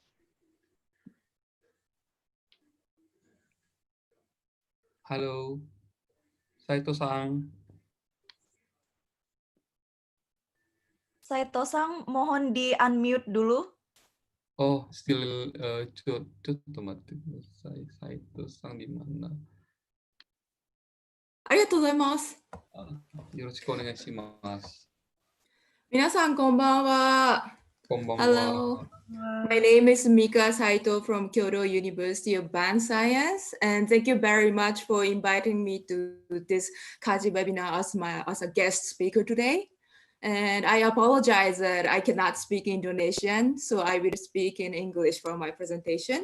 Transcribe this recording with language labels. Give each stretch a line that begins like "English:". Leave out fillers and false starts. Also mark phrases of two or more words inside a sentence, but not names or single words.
Indonesian: Halo, Saito-san. Saito-san, mohon di-unmute dulu. Oh, still otomatis. Saito-san di mana?
Japanese: ありがとうございます。よろしくお願いします。皆さんこんばんは。こんばんは。
English: Hello. My name is Mika Saito from Kyoto University of Advanced Science, and thank you very much for inviting me to this Kaji webinar as a guest speaker today. And I apologize that I cannot speak Indonesian, so I will speak in English for my presentation.